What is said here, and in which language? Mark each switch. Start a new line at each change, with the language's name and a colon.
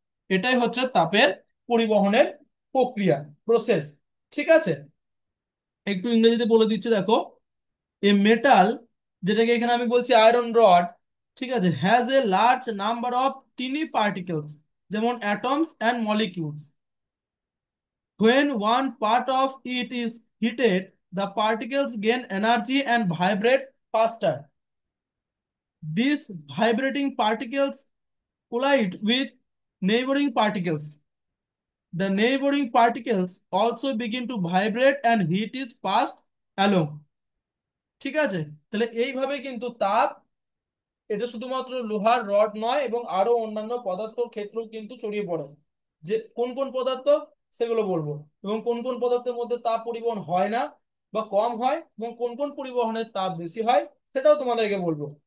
Bangla: এটাই হচ্ছে তাপের পরিবহনের প্রক্রিয়া, প্রসেস। ঠিক আছে, একটু ইংরেজিতে বলে দিচ্ছি দেখো।
English: a metal,
Bangla: যেটাকে এখানে আমি বলছি আয়রন রড, ঠিক আছে,
English: has a large number of tiny particles,
Bangla: যেমন
English: Atoms and molecules. When one part of it is heated, the particles gain energy and vibrate faster. These vibrating particles collide with neighboring particles. The neighboring particles also begin to vibrate and heat is passed along.
Bangla: ঠিক আছে, তাহলে এইভাবে কিন্তু তাপ, এটা শুধুমাত্র লোহার rod নয় এবং আরো অন্যান্য পদার্থের ক্ষেত্রেও কিন্তু ছড়িয়ে পড়ে। যে কোন কোন পদার্থ সেগুলো বলবো, এবং কোন কোন পদার্থের মধ্যে তাপ পরিবহন হয় না বা কম হয়, এবং কোন কোন পরিবহনের তাপ বেশি হয় সেটাও তোমাদেরকে বলবো।